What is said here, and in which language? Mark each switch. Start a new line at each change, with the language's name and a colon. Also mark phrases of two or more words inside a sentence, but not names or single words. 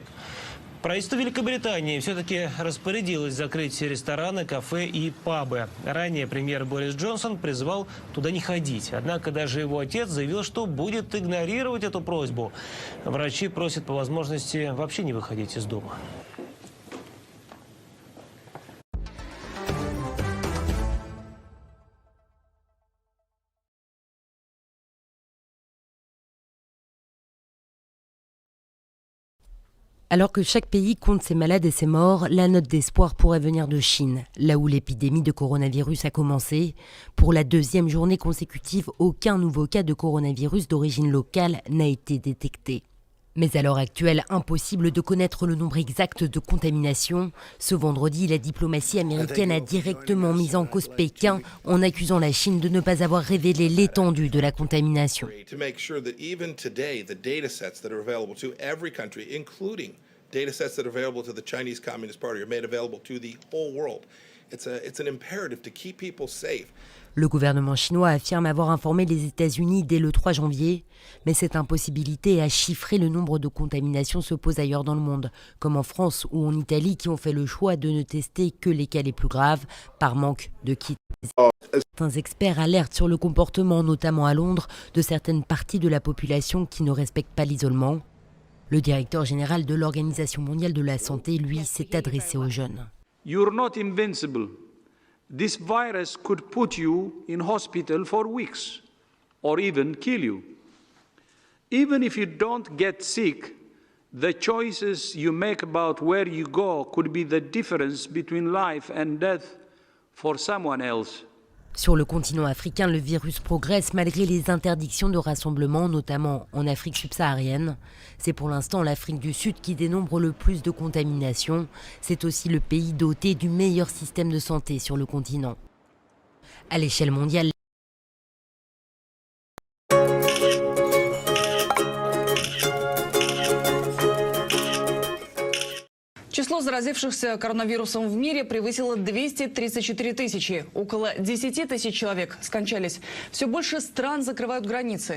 Russian: Правительство Великобритании все-таки распорядилось закрыть рестораны, кафе и пабы. Ранее премьер Борис Джонсон призвал туда не ходить. Однако даже его отец заявил, что будет игнорировать эту просьбу. Врачи просят по возможности вообще не выходить из дома.
French: Alors que chaque pays compte ses malades et ses morts, la note d'espoir pourrait venir de Chine, là où l'épidémie de coronavirus a commencé. Pour la deuxième journée consécutive, aucun nouveau cas de coronavirus d'origine locale n'a été détecté. Mais à l'heure actuelle, impossible de connaître le nombre exact de contaminations. Ce vendredi, la diplomatie américaine a directement mis en cause Pékin en accusant la Chine de ne pas avoir révélé l'étendue de la contamination.
English: Datasets that are available to the Chinese Communist Party are made available to the whole world. It's an imperative to keep people safe.
French: Le gouvernement chinois affirme avoir informé les États-Unis dès le 3 janvier, mais cette impossibilité à chiffrer le nombre de contaminations se pose ailleurs dans le monde, comme en France ou en Italie, qui ont fait le choix de ne tester que les cas les plus graves par manque de kits. Certains experts alertent sur le comportement, notamment à Londres, de certaines parties de la population qui ne respectent pas l'isolement. Le directeur général de l'Organisation mondiale de la santé, lui, s'est adressé aux jeunes.
English: You're not invincible. This virus could put you in hospital for weeks or even kill you. Even if you don't get sick, the choices you make about where you go could be the difference between life and death for someone else.
French: Sur le continent africain, le virus progresse malgré les interdictions de rassemblement, notamment en Afrique subsaharienne. C'est pour l'instant l'Afrique du Sud qui dénombre le plus de contaminations. C'est aussi le pays doté du meilleur système de santé sur le continent. À l'échelle mondiale,
Russian: Число заразившихся коронавирусом в мире превысило 234 тысячи. Около 10 тысяч человек скончались. Все больше стран закрывают границы.